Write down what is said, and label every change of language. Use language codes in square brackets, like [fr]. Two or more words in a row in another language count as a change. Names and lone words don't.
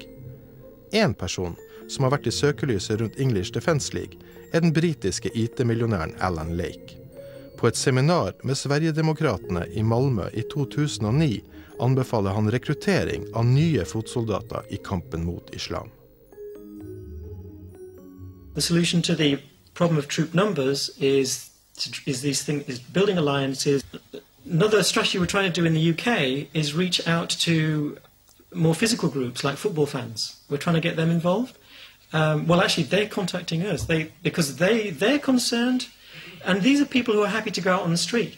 [no] En person som har vært i søkelyset rundt English Defence League er den britiske IT-millionæren Alan Lake. På et seminar med Sverigedemokratene i Malmö i 2009 anbefaler han rekruttering av nye fotsoldater i kampen mot islam. [en] The solution to the problem of troop numbers is building alliances. Another strategy we're trying to do in the UK is reach out to more physical groups like football fans. We're trying to get them involved. Well, actually, they're contacting us because they're concerned, and these are people who are happy to go out on the street.